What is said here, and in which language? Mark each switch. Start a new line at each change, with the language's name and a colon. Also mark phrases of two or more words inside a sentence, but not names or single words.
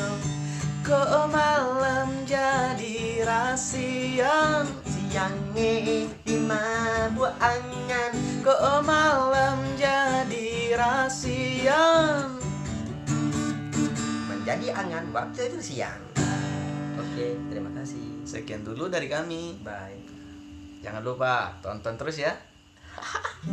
Minangkabau: kok malam jadi rasian siangnya di mabuk angan kok malam jadi rasian
Indonesian: menjadi angan waktu itu siang. Oke, terima kasih. sekian dulu dari kami Bye. jangan lupa tonton terus ya